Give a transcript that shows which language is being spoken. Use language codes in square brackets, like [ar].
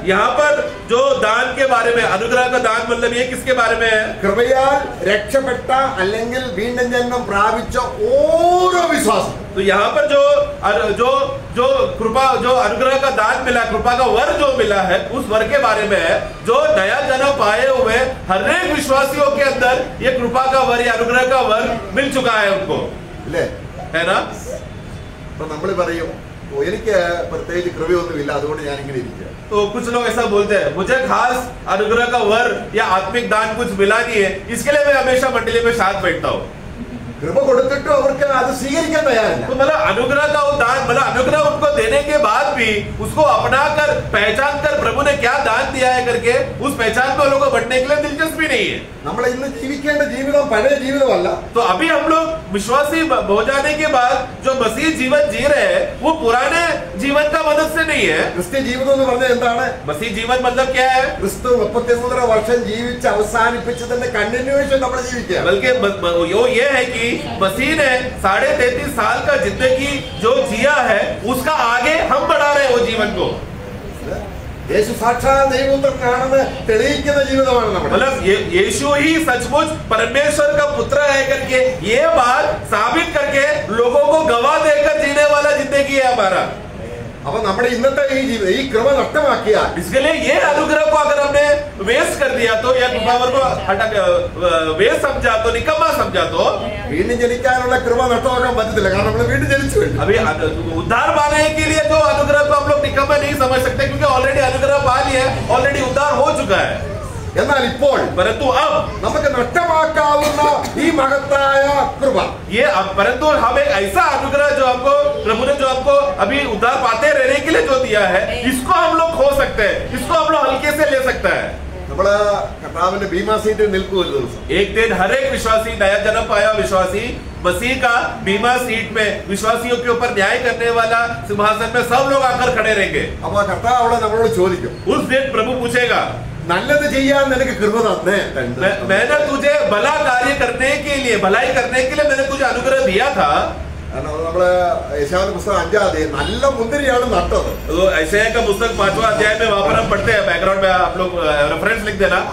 [hi] यहाँ पर जो दान के बारे में, अनुग्रह का दान मतलब ये किसके बारे में है? [ml] കൃപയാൽ രക്ഷപ്പെട്ട അല്ലെങ്കിൽ വീണ്ടും ജന്മം പ്രാപിച്ച ഓരോ വിശ്വാസം. [hi] तो यहाँ पर जो कृपा, जो अनुग्रह का दान मिला, कृपा का वर जो मिला है, उस वर के बारे में है. जो नया जन्म पाए हुए हर एक विश्वासियों के अंदर ये कृपा का वर या अनुग्रह का वर मिल चुका है उनको, है ना? [ml] तो നമ്മൾ പറയും എനിക്ക് പ്രത്യേകിച്ച് കൃപയൊന്നുമില്ല അതുകൊണ്ട് ഞാൻ ഇങ്ങനെ ഇരിക്കുക. [hi] तो कुछ लोग ऐसा बोलते हैं मुझे खास अनुग्रह का वर या आत्मिक दान कुछ मिला नहीं है, इसके लिए मैं हमेशा मंडली में साथ बैठता हूँ. [ml] കൃപ കൊടുത്തിട്ടും അവർക്ക് അത് സ്വീകരിക്കാൻ തയ്യാറില്ല. [hi] तो मतलब अनुग्रह का वो दान, मतलब अनुग्रह उनको देने के बाद भी उसको अपनाकर पहचान कर प्रभु ने क्या दान दिया है करके उस पहचान में लोगों को बढ़ने के लिए दिलचस्पी नहीं है. [ml] നമ്മൾ ഇന്ന് ജീവിക്കേണ്ട ജീവിതം പഴയ ജീവിതമല്ല. [hi] तो अभी हम लोग विश्वासी हो जाने के बाद जो मसीह जीवन जी रहे हैं वो पुराने जीवन का मदद से नहीं है. [ml] ക്രിസ്ത്യ ജീവിതം എന്ന് പറഞ്ഞാൽ എന്താണ്? [hi] मसीह जीवन मतलब क्या है? [ml] ക്രിസ്തു 33 വർഷം ജീവിച്ച് അവസാനിപ്പിച്ചതിന്റെ കണ്ടിന്യൂവേഷൻ നമ്മൾ ജീവിക്കുക. [hi] बल्कि ये है कि मसीह ने 33.5 साल का जिंदगी जो जिया है उसका आगे हम बढ़ा रहे हैं वो जीवन को. [ml] യേശു സാക്ഷാൽ ദൈവപുത്രനാണെന്ന് തെളിയിക്കുന്ന ജീവിതമാണ് നമ്മുടെ. [hi] मतलब यीशु ही सचमुच परमेश्वर का पुत्र है करके ये बात साबित करके लोगों को गवाह देकर जीने वाला जिंदगी है हमारा. [ml] അപ്പൊ നമ്മുടെ ഇന്നത്തെ ഈ ജീവിതം ഈ കൃപ നഷ്ടമാക്കിയാൽ, [hi] इसके लिए ये अनुग्रह को अगर हमने वेस्ट कर दिया तो या पावर को हटा वेस्ट समझा तो निकम्मा समझा तो [ml] വീണ്ടും ജനിക്കാനുള്ള കൃപ നഷ്ടമാക്കാൻ പറ്റത്തില്ല. കാരണം നമ്മൾ വീണ്ടും ജനിച്ചു കഴിഞ്ഞു. [hi] अभी उद्धार पाने के लिए जो अनुग्रह को हम लोग निकम्मा नहीं समझ सकते, क्योंकि ऑलरेडी अनुग्रह पा लिया है, ऑलरेडी उद्धार हो चुका है. [ml] എന്നാൽ ഇപ്പോൾ [hi] परंतु अब [ml] നമുക്ക് നഷ്ടമാക്കാവുന്ന ഈ മഹത്തായ കൃപ, [hi] ये परंतु हम एक ऐसा अनुग्रह जो हमको प्रभु ने जो हमको अभी उद्धार पाते रहने के लिए जो दिया है, इसको हम लोग खो सकते हैं, इसको हम लोग हल्के से ले सकता है. [ml] നമ്മള് കർത്താവിന്റെ ബീമാ സീറ്റിൽ നിൽക്കും ഒരു ദിവസം. [hi] एक दिन हर एक विश्वासी, नया जन्म पाया विश्वासी मसीह का बीमा सीट में विश्वासियों के ऊपर न्याय करने वाला सिंहासन में सब लोग आकर खड़े रहेंगे. [ml] അപ്പൊ കർത്താവ് അവിടെ നമ്മളോട് ചോദിക്കും, [hi] उस दिन प्रभु पूछेगा, [ml] നല്ലത് ചെയ്യാൻ നിനക്ക് കൃപ തന്നേ? [hi] मैंने तुझे भला कार्य करने के लिए, भलाई करने के लिए मैंने तुझे अनुग्रह दिया था. [ml] കാരണം നമ്മള് യെശയ്യാവിന്റെ പുസ്തകം 5-ാം അധ്യായം നല്ല മുന്തിരിയാണ് നട്ടത്. [hi] तो यशायाह का पुस्तक 5वां अध्याय में वहां पर हम पढ़ते हैं, बैकग्राउंड में आप लोग रेफरेंस लिख देना.